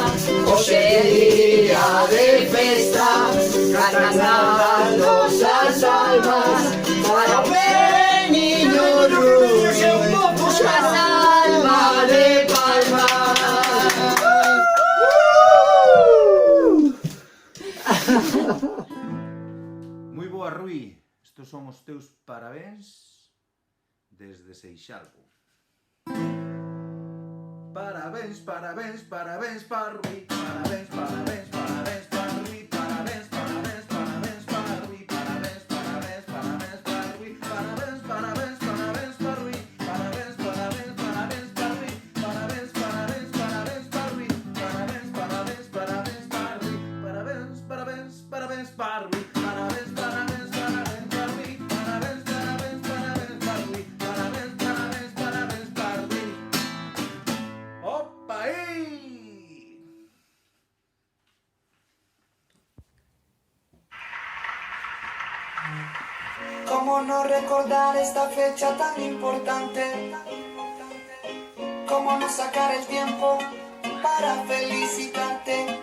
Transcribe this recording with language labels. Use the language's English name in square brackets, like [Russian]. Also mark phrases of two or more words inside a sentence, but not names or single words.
[Galician] Hoxe é día de festa, cantan as nosas almas para o niño Rui, a salva de palmas. Moi boa, Rui. Estos son os teus parabéns desde Seixalbo. [Portuguese] Parabéns para Rui. Parabéns para Rui. Parabéns para Rui. Parabéns para Rui. Parabéns para Rui. Parabéns para Rui. Parabéns para Rui. Parabéns para Rui. Parabéns para Rui. Parabéns para Rui. Parabéns para Rui. Parabéns para Rui. Parabéns para Rui. Parabéns para Rui. Parabéns para Rui. Opa aí! [Spanish] ¿Cómo no recordar esta fecha tan importante? ¿Cómo no sacar el tiempo para felicitarte?